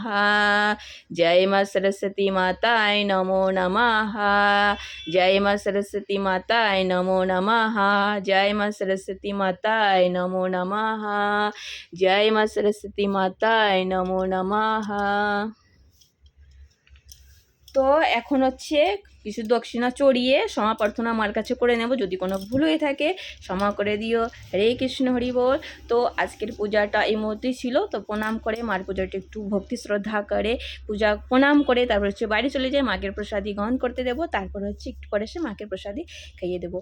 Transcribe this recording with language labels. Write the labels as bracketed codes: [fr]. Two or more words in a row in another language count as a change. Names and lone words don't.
[sa] जय माँ सरस्वती माताय नमो नमः। जय माँ सरस्वती माताय नमो नमः। जय माँ सरस्वती माताय नमो नमः। जय माँ सरस्वती माताय नमो नमः। [bn] তো এখন হচ্ছে কিছু দক্ষিণা চড়িয়ে ক্ষমা প্রার্থনা মার কাছে করে নেব, যদি কোনো ভুল হয়ে থাকে ক্ষমা করে দিও। হরে কৃষ্ণ হরি বল। তো আজকের পূজাটা এই মুহূর্তেই ছিল, তো প্রণাম করে মার পূজাটা একটু ভক্তি শ্রদ্ধা করে পূজা প্রণাম করে তারপর হচ্ছে বাড়ি চলে যাই, মাকে প্রসাদী গ্রহণ করতে দেবো, তারপর হচ্ছে একটু পরে এসে মাকে প্রসাদী খাইয়ে দেবো।